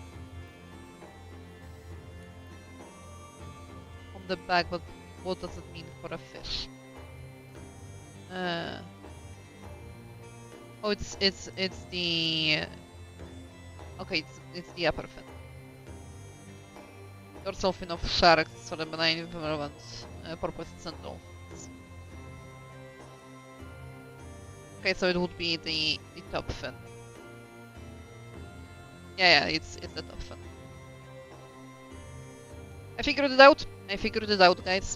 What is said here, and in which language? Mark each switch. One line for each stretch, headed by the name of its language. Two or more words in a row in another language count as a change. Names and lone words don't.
English: On the back, but what does it mean for a fish? Oh, it's the... Okay, it's the upper fin. Dorsal fin of sharks for the benign relevant porpoises and dolphins. Okay, so it would be the top fin. Yeah, it's the top fin. I figured it out. Guys.